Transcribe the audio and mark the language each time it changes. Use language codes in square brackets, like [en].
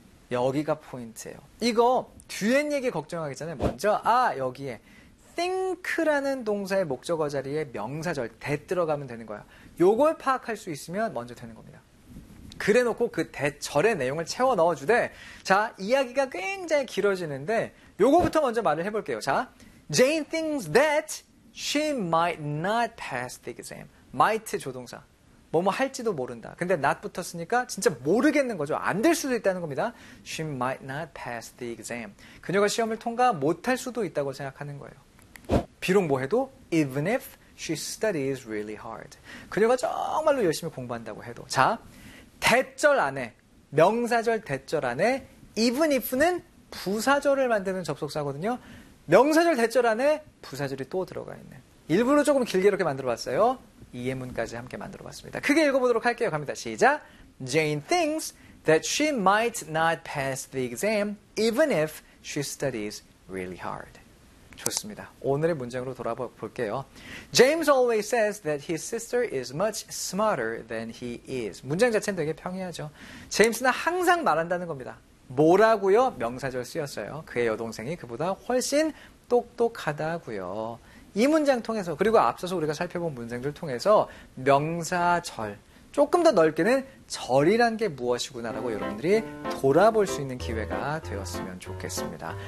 [ko] 여기가 포인트예요. 이거 뒤에 얘기 걱정하기 전에 먼저 아 여기에 think라는 동사의 목적어 자리에 명사절 that 들어가면 되는 거야. 요걸 파악할 수 있으면 먼저 되는 겁니다. 그래놓고 그 대절의 내용을 채워 넣어주되 자 이야기가 굉장히 길어지는데 요거부터 먼저 말을 해볼게요. [en] 자, Jane thinks that she might not pass the exam. [ko] Might 조동사. 뭐뭐 할지도 모른다. 근데 not 붙었으니까 진짜 모르겠는 거죠. 안 될 수도 있다는 겁니다. [en] She might not pass the exam. [ko] 그녀가 시험을 통과 못할 수도 있다고 생각하는 거예요. 비록 뭐 해도 [en] even if she studies really hard. [ko] 그녀가 정말로 열심히 공부한다고 해도. 자, 대절 안에, 명사절 대절 안에 even if는 부사절을 만드는 접속사거든요. 명사절 대절 안에 부사절이 또 들어가 있는. 일부러 조금 길게 이렇게 만들어봤어요. 이해문까지 함께 만들어봤습니다. 크게 읽어보도록 할게요. 갑니다. 시작! [en] Jane thinks that she might not pass the exam even if she studies really hard. [ko] 좋습니다. 오늘의 문장으로 돌아볼게요. [en] James always says that his sister is much smarter than he is. [ko] 문장 자체는 되게 평이하죠. 제임스는 항상 말한다는 겁니다. 뭐라고요? 명사절 쓰였어요. 그의 여동생이 그보다 훨씬 똑똑하다고요. 이 문장 통해서 그리고 앞서서 우리가 살펴본 문장들 통해서 명사절 조금 더 넓게는 절이란 게 무엇이구나라고 여러분들이 돌아볼 수 있는 기회가 되었으면 좋겠습니다.